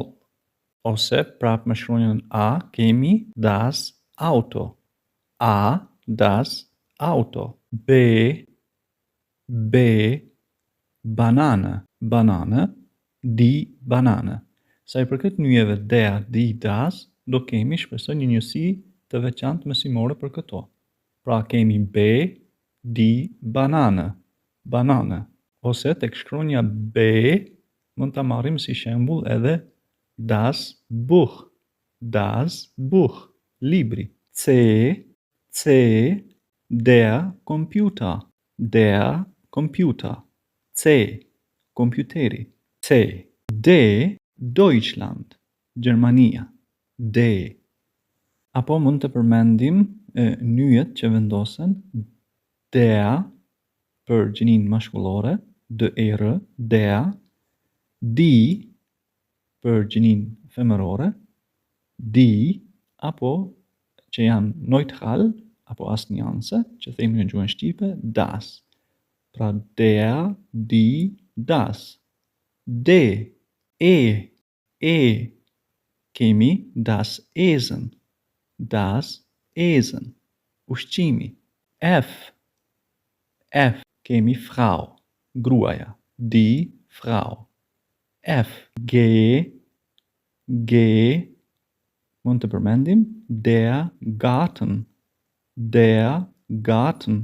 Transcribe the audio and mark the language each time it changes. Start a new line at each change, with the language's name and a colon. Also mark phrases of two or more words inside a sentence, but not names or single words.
Albanian: Ose prap me shkronjën A kemi
German: das Auto. Das Auto. B Banane. Die Banane.
Albanian: Sa i përket nyjeve
German: der, die, das,
Albanian: do kemi shpresoj një njësi të veçantë mësimore për këto. Pra kemi B,
German: die Banane.
Albanian: Ose tek shkronja B mund ta marrim si shembull edhe
German: das Buch. Libri. C der Computer.
Albanian: C kompjuteri. D Deutschland. Gjermania. D. Apo mund të përmendim nyjet që vendosen der për gjinin mashkullore,
German: der, die
Albanian: për gjinin femërore, die, apo që janë neutral, apo asnjanse, që themi në gjuhën shqipe, das.
German: Pra der, die, das.
Albanian: D, kemi
German: das Essen.
Albanian: Ushqimi. F, kemi Frau, gruaja,
German: die Frau.
Albanian: F, G, mund të përmendim
German: der Garten.